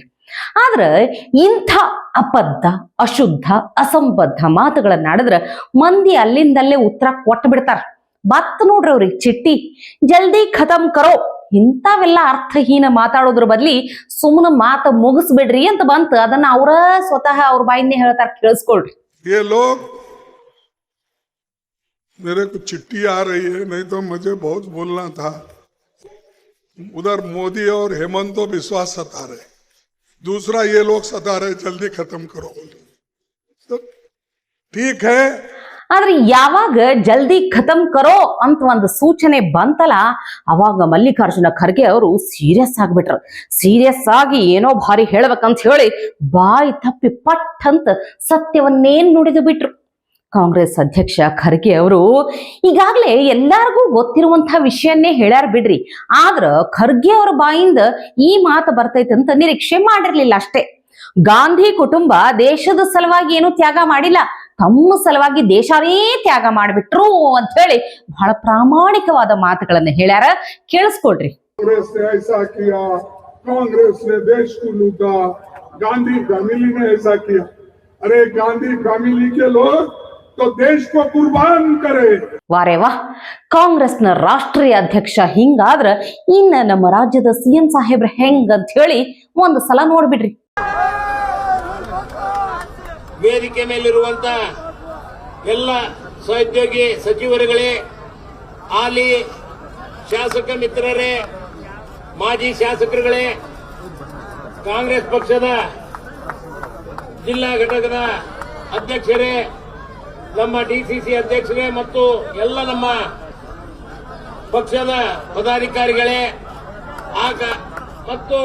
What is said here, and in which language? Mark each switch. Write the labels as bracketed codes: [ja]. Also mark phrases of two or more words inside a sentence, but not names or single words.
[kn] ಆದ್ರ ಇಂಥ ಅಬದ್ಧ, ಅಶುದ್ಧ, ಅಸಂಬದ್ಧ ಮಾತುಗಳನ್ನಾಡಿದ್ರ ಮಂದಿ ಅಲ್ಲಿಂದಲ್ಲೇ ಉತ್ತರ ಕೊಟ್ಟು ಬಿಡ್ತಾರ. ಬತ್ ನೋಡ್ರಿ ಅವ್ರಿಗೆ ಚಿಟ್ಟಿ, [hi] जल्दी खतम करो. [kn] ಇಂಥವೆಲ್ಲ ಅರ್ಥಹೀನ ಮಾತಾಡೋದ್ರ ಬದ್ಲಿ ಸುಮ್ಮನೆ ಮಾತು ಮುಗಿಸ್ಬಿಡ್ರಿ ಅಂತ ಬಂತು. ಅದನ್ನ ಅವರ ಸ್ವತಃ ಅವ್ರ ಬಾಯಿಂದೇ ಹೇಳ್ತಾರ, ಕೇಳಿಸ್ಕೊಳ್ರಿ. [hi] ये लोग मेरे को चिट्ठी आ रही है, नहीं तो मुझे बहुत बोलना था। उधर मोदी और हेमंत तो विश्वास सता रहे, दूसरा ये लोग सता रहे जल्दी खत्म करो। तो ठीक है, [kn] ಆದ್ರೆ ಯಾವಾಗ [hi] जल्दी खतम करो [kn] ಅಂತ ಒಂದು ಸೂಚನೆ ಬಂತಲ್ಲ, ಅವಾಗ ಮಲ್ಲಿಕಾರ್ಜುನ ಖರ್ಗೆ ಅವರು ಸೀರಿಯಸ್ ಆಗ್ಬಿಟ್ರು. ಸೀರಿಯಸ್ ಆಗಿ ಏನೋ ಭಾರಿ ಹೇಳ್ಬೇಕಂತ ಹೇಳಿ ಬಾಯಿ ತಪ್ಪಿ ಪಟ್ ಅಂತ ಸತ್ಯವನ್ನೇನ್ ನುಡಿದು ಬಿಟ್ರು. ಕಾಂಗ್ರೆಸ್ ಅಧ್ಯಕ್ಷ ಖರ್ಗೆ ಅವರು ಈಗಾಗ್ಲೇ ಎಲ್ಲಾರ್ಗೂ ಗೊತ್ತಿರುವಂತಹ ವಿಷಯನ್ನೇ ಹೇಳ್ಯಾರ ಬಿಡ್ರಿ. ಆದ್ರ ಖರ್ಗೆ ಅವರ ಬಾಯಿಂದ ಈ ಮಾತು ಬರ್ತೈತಂತ ನಿರೀಕ್ಷೆ ಮಾಡಿರ್ಲಿಲ್ಲ ಅಷ್ಟೇ. ಗಾಂಧಿ ಕುಟುಂಬ ದೇಶದ ಸಲುವಾಗಿ ಏನು ತ್ಯಾಗ ಮಾಡಿಲ್ಲ, ತಮ್ಮ ಸಲುವಾಗಿ ದೇಶನೇ ತ್ಯಾಗ ಮಾಡಿಬಿಟ್ರು ಅಂತ ಹೇಳಿ ಬಹಳ ಪ್ರಾಮಾಣಿಕವಾದ ಮಾತುಗಳನ್ನ ಹೇಳ್ಯಾರ. ಕೇಳಿಸ್ಕೊಳ್ರಿ. [hi] कांग्रेस ने देश को लूटा, गांधी फैमिली ने ऐसा किया। अरे गांधी फैमिली के लोग तो देश को कुर्बान करे। वारे वा, [kn] ಕಾಂಗ್ರೆಸ್ನ ರಾಷ್ಟ್ರೀಯ ಅಧ್ಯಕ್ಷ ಹಿಂಗಾದ್ರ ಇನ್ನ ನಮ್ಮ ರಾಜ್ಯದ CM ಸಾಹೇಬ್ರ ಹೆಂಗ್ ಅಂತ ಹೇಳಿ ಒಂದು ಸಲ ನೋಡ್ಬಿಡ್ರಿ. ವೇದಿಕೆ ಮೇಲಿರುವಂತ ಎಲ್ಲ ಸಹೋದ್ಯೋಗಿ ಸಚಿವರುಗಳೇ, ಹಾಲಿ ಶಾಸಕ ಮಿತ್ರರೇ, ಮಾಜಿ ಶಾಸಕರುಗಳೇ, ಕಾಂಗ್ರೆಸ್ ಪಕ್ಷದ ಜಿಲ್ಲಾ ಘಟಕದ ಅಧ್ಯಕ್ಷರೇ, ನಮ್ಮ DCC ಅಧ್ಯಕ್ಷರೇ ಮತ್ತು ಎಲ್ಲ ನಮ್ಮ ಪಕ್ಷದ ಪದಾಧಿಕಾರಿಗಳೇ ಮತ್ತು